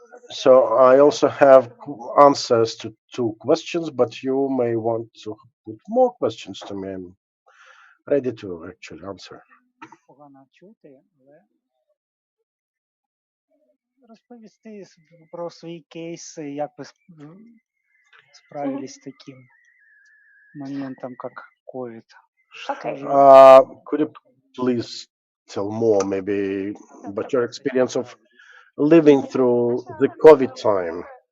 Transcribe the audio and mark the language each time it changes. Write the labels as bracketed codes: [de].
[en] So I also have answers to two questions, but you may want to put more questions to me. I'm ready to actually answer. [uk] Погано чути, але розповісти про свої кейси, як ви справились з таким моментом, как COVID. [ru] Что же... [en] Could you please tell more, maybe, about your experience of living through the COVID time?